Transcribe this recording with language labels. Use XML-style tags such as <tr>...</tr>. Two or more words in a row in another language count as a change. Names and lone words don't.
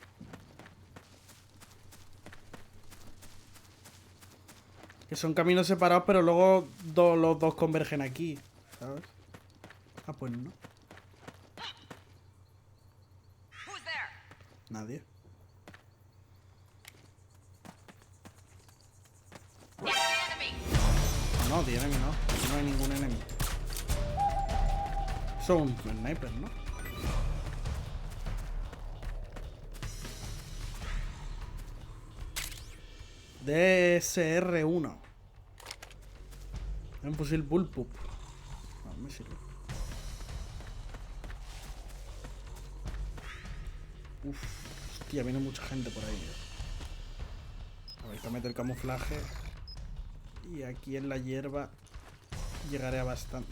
<es>Que son caminos separados, pero luego los dos convergen aquí, ¿sabes? Ah, pues no. Nadie. No,</es> <en>the enemy no.</en> <es>Aquí no hay ningún enemy. Son un sniper, ¿no? DSR-1. Un fusil bullpup. No me sirve. Uf, hostia, viene mucha gente por ahí. A ver, que meter el camuflaje. Y aquí en la hierba llegaré a bastante.</es>